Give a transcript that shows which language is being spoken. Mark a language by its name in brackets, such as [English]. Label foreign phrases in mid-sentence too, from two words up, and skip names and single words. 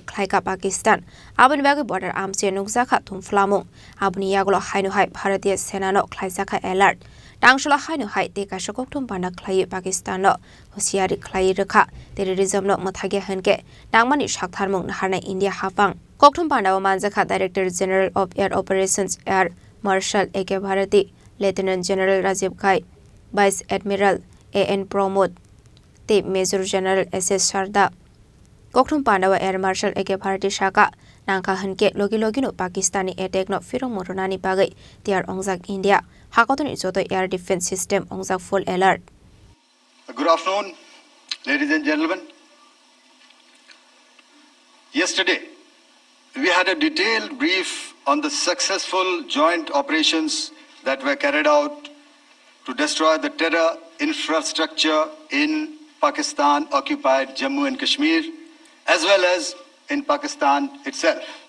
[Kok Borok] khlaika Pakistan aboni bagwi border amse nukjaka thumflamung aboni yagolo hainu hai Bharatiya Sena no khlaisaka alert tangshula hainu hai te kaisa kokthum panda khlai Pakistan no husiari khlai rekha terrorism no muthage hanke nangmani saktharmung naharnai India hapang kokthum panda o manjaka [English] Director General of Air Operations [Kok Borok] Air Marshal A.K. Bharati Lieutenant General Rajiv Ghai Vice Admiral A.N. Pramod te Major General S.S. Sharda kokthum pandawa Air Marshal A.K. Bharati Shaka Nangkha HonkheLogilogi no Pakistani attack no Phirokmung Rwnani bagwi Tiar wngjak India hakotoni joto [English] air defense system [Kok Borok] wngjak [English] full alert. Good afternoon, ladies and gentlemen. Yesterday, we had a detailed brief on the successful joint operations that were carried out to destroy the terror infrastructure in Pakistan-occupied Jammu and Kashmir, as well as in Pakistan itself.